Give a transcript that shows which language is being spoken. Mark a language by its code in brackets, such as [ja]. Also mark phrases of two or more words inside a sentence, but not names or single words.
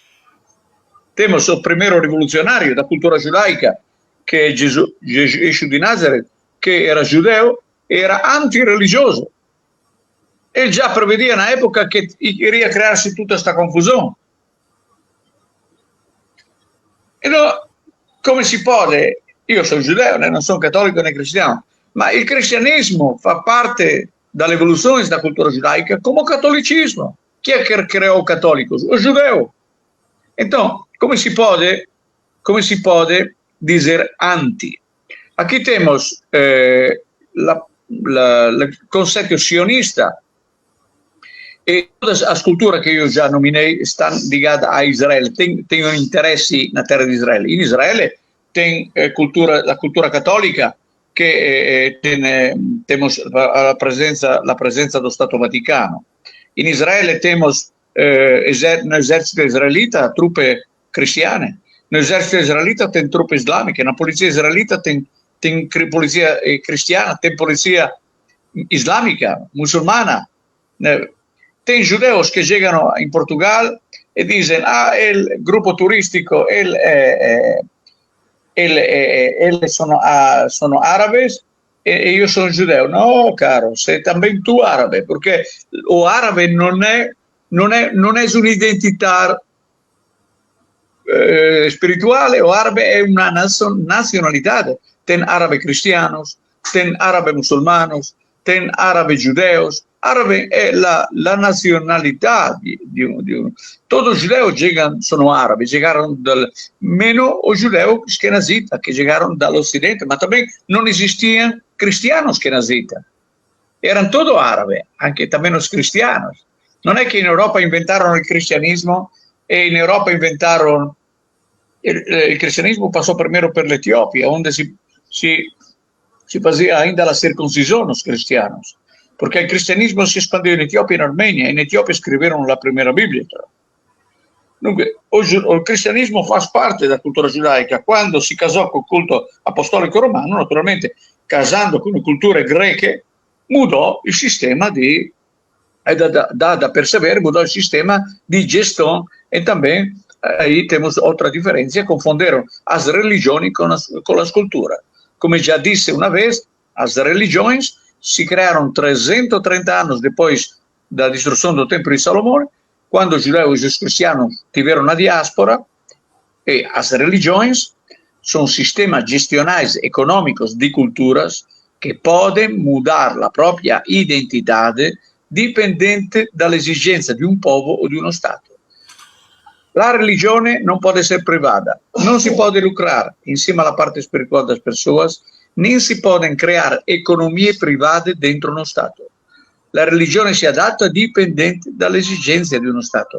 [pt] Temos o primeiro revolucionário da cultura judaica, que é Jesus de Nazareth, que era judeu e era antirreligioso. Ele já prevedia na época que iria criar-se toda esta confusão. Então, [it] come si pode? Io sono giudeo, non sono cattolico né cristiano, ma il cristianesimo fa parte dalle evoluzioni da cultura giudaica come il catolicismo. Chi è che creò il cattolico? Il giudeo. [pt] Então, [it] come si pode dizer anti? [pt] Aqui temos [it] il concetto sionista, [pt] e todas as culturas que eu já nominei estão ligadas a Israel, têm interesse na terra de Israel. Em Israel tem a cultura católica, que temos a presença do Stato Vaticano. Em Israel temos no exército israelita [it] truppe cristiane, [pt] no exército israelita tem [it] truppe islâmica, [pt] na polícia israelita tem polícia cristiana, tem polícia islâmica, muçulmana. Tem judeus que chegam em Portugal e dizem: [it] il gruppo turistico, sono árabes e io sono giudeo. No, caro, sei também tu árabe, [pt] porque o árabe [it] non è un'identità spirituale, o árabe è una nazionalità. [pt] Tem árabe cristianos, tem árabe muçulmanos, tem árabe judeus. Árabe é a nacionalidade de um. Todos os judeus sono árabes, chegaram menos os judeus ashkenazitas, que chegaram do Ocidente, mas também não existiam cristianos ashkenazitas. Eram todos árabes, anche também os cristianos. Não é que em Europa inventaram o cristianismo e em Europa inventaram. O cristianismo passou primeiro pela Etiópia, onde se fazia ainda a circuncisão nos cristianos. [it] perché il cristianesimo si espandeva in Etiopia e in Armenia, e in Etiopia scriverono la prima Bibbia. Dunque, il cristianesimo fa parte della cultura giudaica. Quando si casò col culto apostolico romano, naturalmente casando con le culture greche, mudò il sistema di da perseverar, [es] mudó el sistema de gestión, y también ahí tenemos otra diferencia, confundieron las religiones con la cultura. Como ya dije una vez, las religiones se crearon 330 años después de la destrucción del templo de Salomón, cuando los judeos y los cristianos tuvieron una diáspora, y las religiones son sistemas gestionales económicos de culturas que pueden mudar la propia identidad [it] dipendente dall'esigenza di un popolo o di uno Stato. La religione non può essere privata, non si può lucrare insieme alla parte spirituale delle persone, né si possono creare economie private dentro uno Stato. La religione si adatta dipendente dalle esigenze di uno Stato.